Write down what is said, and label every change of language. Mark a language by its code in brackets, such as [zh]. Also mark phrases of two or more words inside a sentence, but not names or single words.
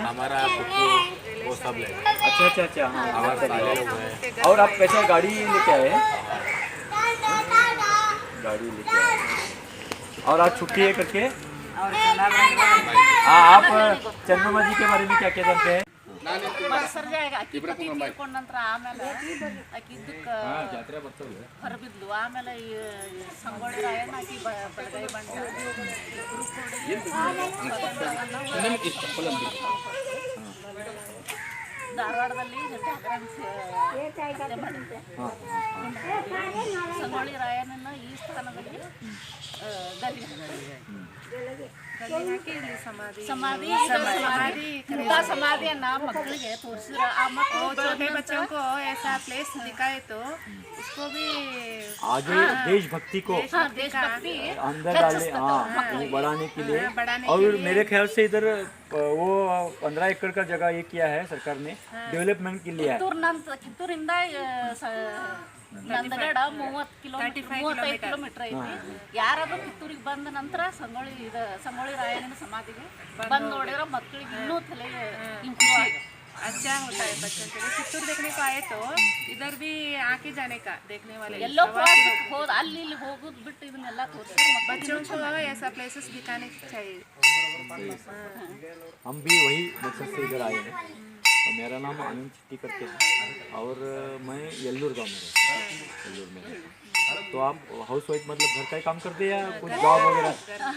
[hi] हमारा वो सब ले। अच्छा अच्छा अच्छा, हाँ। हमारा और आप कैसे गाड़ी लेके आए हैं? गाड़ी लेके आए और आज छुट्टी है करके? हाँ, आप चन्नम्मा जी के बारे में क्या क्या जानते हैं? [kn] ಸರ್ ಜಾಗ ಅಕ್ಕಿ ತೀರ್ಕೊಂಡ ನಂತರ ಆಮೇಲೆ ಆಕಿ ಇದಕ್ಕೆ ಹೊರಬಿದ್ಲು. ಆಮೇಲೆ ಈ ಸಂಗೊಳ್ಳಿ ರಾಯಣ್ಣ ಆಕಿ ಬಡಗೈ ಬಂಡ ಧಾರವಾಡದಲ್ಲಿ ಸಂಗೊಳ್ಳಿ ರಾಯಣ್ಣನ ಈ ಸ್ಥಾನದಲ್ಲಿ समाधिಯನ್ನ ಮಕ್ಕಳಿಗೆ ತೋರಿಸಿದ್ರು. ಆ ಮಕ್ಕಳು [hi] छोटे बच्चों को ऐसा प्लेस दिखाए तो उसको भी आगे देशभक्ति को देशभक्ति अंदर डालने, हाँ, बढ़ाने के लिए। और मेरे ख्याल से इधर वो 15 एकड़ का जगह ये किया है सरकार ने, डेवलपमेंट के लिए। [kn] ಕಿತ್ತೂರಿಂದ ನಂದಗಡ 35 ಕಿಲೋಮೀಟರ್ ಐತಿ. ಯಾರಾದ್ರೂ ಕಿತ್ತೂರಿಗೆ ಬಂದ ನಂತರ ಸಂಗೊಳ್ಳಿ ರಾಯಣ್ಣನ ಸಮಾಧಿಗೆ ಬಂದು ನೋಡಿದ್ರೆ ಮಕ್ಕಳಿಗೆ ಇನ್ನೂ ತಲೆ ಇಂಪ್ರೂವ್ ಆಗುತ್ತೆ. [hi] अच्छा होता है बच्चों के लिए। कित्तूर देखने को आए तो इधर भी आके जाने का देखने वाले [kn] ಎಲ್ಲೋ ಪ್ರವಾಸಕ್ಕೆ ಹೋದ ಅಲ್ಲಿ ಇಲ್ಲಿ ಹೋಗೋದು ಬಿಟ್ಟು ಇದನ್ನೆಲ್ಲ ತೋರಿಸಿದ್ರೆ [hi] बच्चों को ऐसा प्लेसेस दिखाने चाहिए। हम भी वही मकसद से इधर आए हैं मेरा नाम आनंद चिट्टी करके है और मैं येल्लूर गाँव में रहता हूँ, येल्लूर में रहता हूँ। तो आप [en] house wife [hi] मतलब घर का ही काम करते हैं या कुछ जॉब वगैरह?